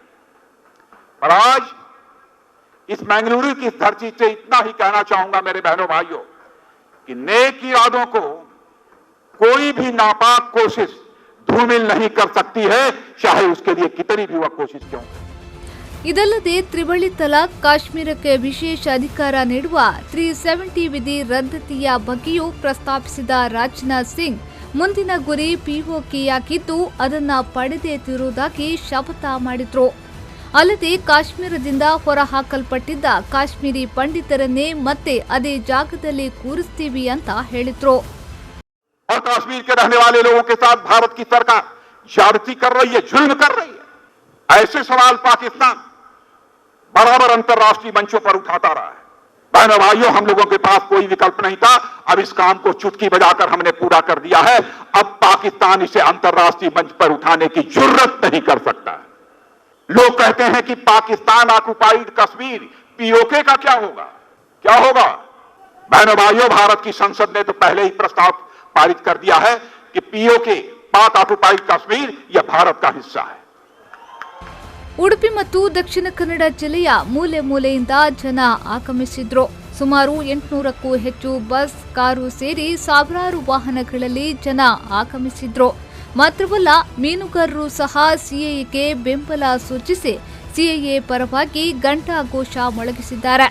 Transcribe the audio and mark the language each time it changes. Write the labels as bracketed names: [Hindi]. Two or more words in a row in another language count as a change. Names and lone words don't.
[Hindi] पर आज इस मंगलुरु की धरती से इतना ही कहना चाहूंगा मेरे बहनों भाइयों, कि नेक इरादों को कोई भी नापाक कोशिश धूमिल नहीं कर सकती है, चाहे उसके लिए कितनी भी वह कोशिश क्यों। [Kannada] ಇದಲ್ಲದೆ ತ್ರಿವಳಿ ತಲಾಖ್, ಕಾಶ್ಮೀರಕ್ಕೆ ವಿಶೇಷ ಅಧಿಕಾರ ನೀಡುವ 370 ವಿಧಿ ರದ್ದತಿಯ ಬಗ್ಗೆಯೂ ಪ್ರಸ್ತಾಪಿಸಿದ ರಾಜನಾಥ್ ಸಿಂಗ್ ಮುಂದಿನ ಗುರಿ ಪಿಒಕೆಯಾಗಿದ್ದು ಅದನ್ನ ಪಡೆದೇ ತೀರುವುದಾಗಿ ಶಪಥ ಮಾಡಿದ್ರು. ಅಲ್ಲದೆ ಕಾಶ್ಮೀರದಿಂದ ಹೊರಹಾಕಲ್ಪಟ್ಟಿದ್ದ ಕಾಶ್ಮೀರಿ ಪಂಡಿತರನ್ನೇ ಮತ್ತೆ ಅದೇ ಜಾಗದಲ್ಲಿ ಕೂರಿಸ್ತೀವಿ ಅಂತ ಹೇಳಿದ್ರು. [Hindi] काश्मीर के रहने वाले लोगों के साथ भारत की सरकार ज्यादती कर रही है, जुल्म कर रही है। ऐसे सवाल पाकिस्तान बराबर अंतर्राष्ट्रीय मंचों पर उठाता रहा है। बहनों भाइयों, हम लोगों के पास कोई विकल्प नहीं था। अब इस काम को चुटकी बजाकर हमने पूरा कर दिया है। अब पाकिस्तान इसे अंतर्राष्ट्रीय मंच पर उठाने की जरूरत नहीं कर सकता है। लोग कहते हैं कि पाकिस्तान ऑक्युपाइड कश्मीर पीओके का क्या होगा? बहनों भाइयों, भारत की संसद ने तो पहले ही प्रस्ताव पारित कर दिया है कि पीओके, पाक ऑक्युपाइड कश्मीर, यह भारत का हिस्सा है। [Kannada] ಉಡುಪಿ ಮತ್ತು ದಕ್ಷಿಣ ಕನ್ನಡ ಜಿಲ್ಲೆಯ ಮೂಲೆ ಮೂಲೆಯಿಂದ ಜನ ಆಗಮಿಸಿದ್ರು. ಸುಮಾರು 800ಕ್ಕೂ ಹೆಚ್ಚು ಬಸ್, ಕಾರು ಸೇರಿ ಸಾವಿರಾರು ವಾಹನಗಳಲ್ಲಿ ಜನ ಆಗಮಿಸಿದ್ರು. ಮಾತ್ರವಲ್ಲ, ಮೀನುಗಾರರು ಸಹ ಸಿಎಎಗೆ ಬೆಂಬಲ ಸೂಚಿಸಿ ಸಿಎಎ ಪರವಾಗಿ ಘಂಟಾಘೋಷ ಮೊಳಗಿಸಿದ್ದಾರೆ.